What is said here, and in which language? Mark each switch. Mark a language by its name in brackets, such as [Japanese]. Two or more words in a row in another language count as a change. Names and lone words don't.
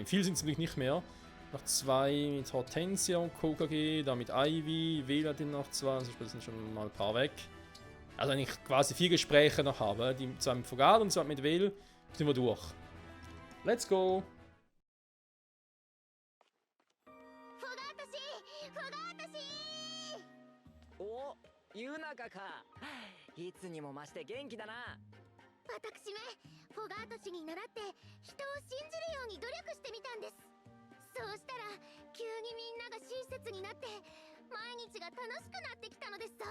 [German] Viel sind es nämlich nicht mehr. Noch 2 mit Hortensia und Kokage, dann mit Ivy, Vela den noch 2, also sind schon mal ein paar weg. Also wenn ich quasi 4 Gespräche noch habe, die 2 mit Fogad und 2 mit Vel, sind wir durch. [English] Let's go! [Japanese] 私フォガート氏。お、ユナカか。いつにも増して元気だな。私めフォガート氏に習って人を信じるように努力してみたんです。そうしたら急にみんなが親切になって毎日が楽しくなってきたのですさ。